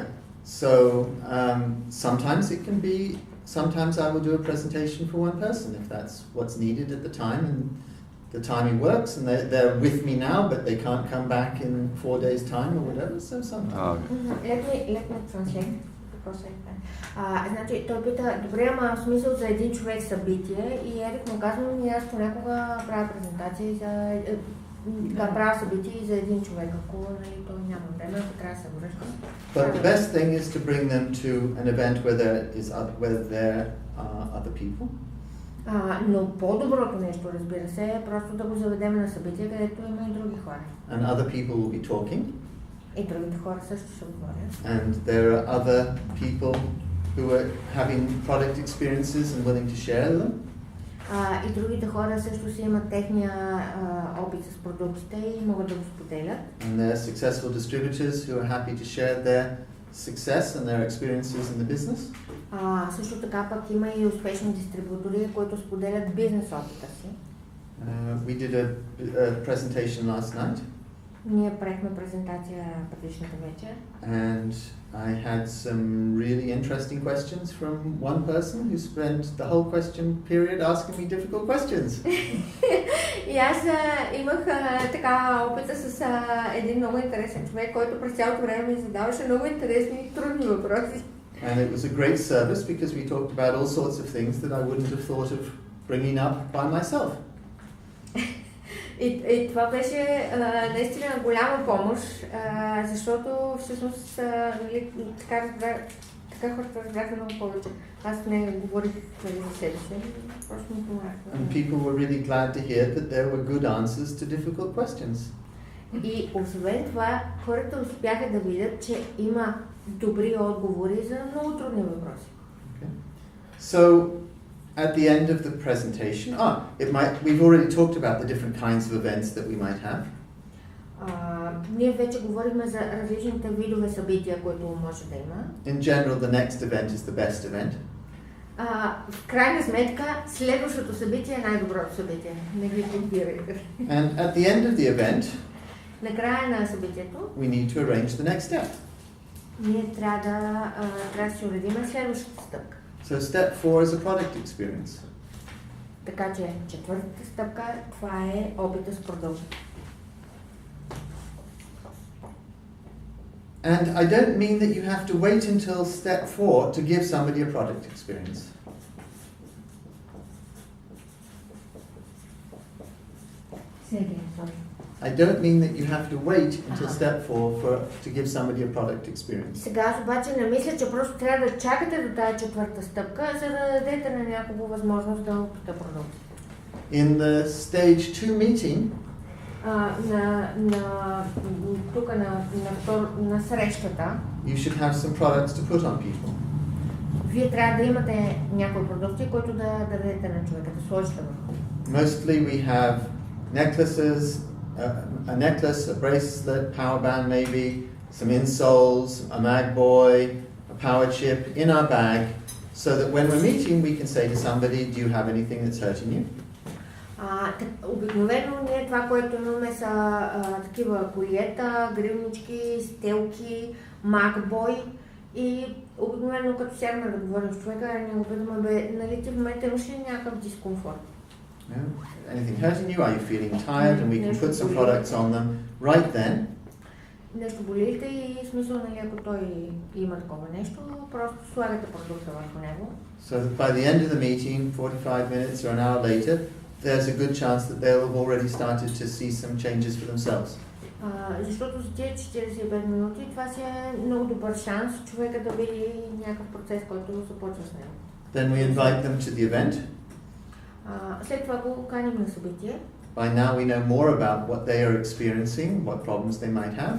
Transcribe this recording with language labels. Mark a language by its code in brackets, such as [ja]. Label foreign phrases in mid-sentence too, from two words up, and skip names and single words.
[en] So sometimes I will do a presentation for one person if that's what's needed at the time and the timing works and they're with me now but they can't come back in 4 days time or whatever, so sometimes. Let me translate. [bg] Значи, той пита, добре, ама в смисъл за един човек събитие и Ерик му казва, аз понякога правя презентации да правя събитие и за един човек, ако той няма време, ако трябва да се връща. [en] But the best thing is to bring them to an event where there are other people. [bg] Но по-доброто нещо, разбира се, е просто да го заведем на събитие, където има и други хора. [en] And other people will be talking. [bg] И другите хора също ще говорят. [en] And there are other people who are having product experiences and willing to share them. [bg] И другите хора също си имат техния опит с продуктите и могат да го споделят. [en] And there are successful distributors who are happy to share their success and their experiences in the business. [bg] Също така пък има и успешни дистрибутори, които споделят бизнес опита си. [en] We did a presentation last night. [bg] Ние правихме презентация предишната вечер. [en] And I had some really interesting questions from one person who spent the whole question period asking me difficult questions. [bg] И аз имах така опита с един много интересен човек, който през цялото време ми задаваше много интересни и трудни въпроси. [en] And it was a great service because we talked about all sorts of things that I wouldn't have thought of bringing up by myself. [bg] И това беше наистина голяма помощ, защото всъщност така хората разбраха много повече. Аз не говорих за себе си, просто ми помагах. [en] And people were really glad to hear that there were good answers to difficult questions. [bg] И освен това, хората успяха да видят, че има добри отговори за много трудни въпроси. [en] Okay. So, at the end of the presentation, we've already talked about the different kinds of events that we might have. [bg] Ние вече говорихме за различните видове събития, които може да има. [en] In general, the next event is the best event. [bg] В крайна сметка, следващото събитие е най-доброто събитие. Не ги подбирайте. [en] And at the end of the event, [bg] накрая на събитието, [en] we need to arrange the next step. [bg] Ние трябва да си уредим следващата стъпка. [en] So step 4 is a product experience. [bg] Така че четвъртата стъпка, това е опита с продукт. [en] And I don't mean that you have to wait until step 4 to give somebody a product experience. I don't mean that you have to wait until step 4 to give somebody a product experience. [bg] Сега аз обаче не мисля, че просто трябва да чакате до тази четвърта стъпка, за да дадете на някого възможност да опита продукт. [en] In the stage 2 meeting, [bg] тук на срещата, [en] you should have some products to put on people. [bg] Вие трябва да имате някои продукти, които да дадете на човека, да сложите върху. [en] Mostly we have necklaces, a necklace, a bracelet, power band maybe, some insoles, a mag boy, a power chip in our bag, so that when we're meeting we can say to somebody, do you have anything that's hurting you? [bg] Обикновено ние това, което имаме са такива колиета, гривнички, стелки, макбой и обикновено като сядаме да говорим с човека, ние го питаме, нали ти в момента имаш ли някакъв дискомфорт? [en] Anything hurting you? Are you feeling tired? And we can put some products on them right then. [bg] Нещо болите и смисъл, нали, ако той има такова нещо, просто слагате продукта върху него. [en] So that by the end of the meeting, 45 minutes or an hour later, there's a good chance that they'll have already started to see some changes for themselves. [bg] Защото за тия 45 минути това си е много добър шанс човека да види някакъв процес, който започва с него. [en] Then we invite them to the event. [bg] След това го каним на събитие. [en] by now we know more about what they are experiencing, what problems they might have.